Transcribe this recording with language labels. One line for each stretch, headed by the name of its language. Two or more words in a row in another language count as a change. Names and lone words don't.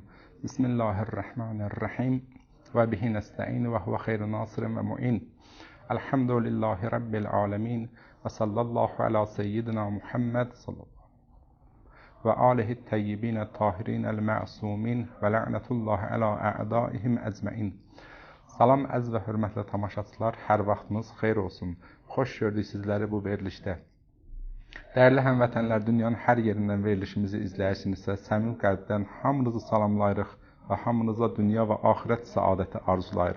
Arabic: بسم الله الرحمن الرحيم وبه نستعين وهو خير ناصر ومعين. الحمد لله رب العالمين. وصلى الله على سيدنا محمد صلى الله وآله الطيبين الطاهرين المعصومين ولعنة الله على أعدائهم أجمعين.
Azerbaijani: Salam əziz və hörmətli tamaşaçılar, hər vaxtınız xeyir olsun. Xoş gördük sizləri bu verilişdə. Dəyərli həmvətənlər, dünyanın hər yerindən verilişimizi izləyirsinizsə, səmimi qəlbdən hamınızı salamlayırıq və hamınıza dünya və axirət səadəti arzulayırıq.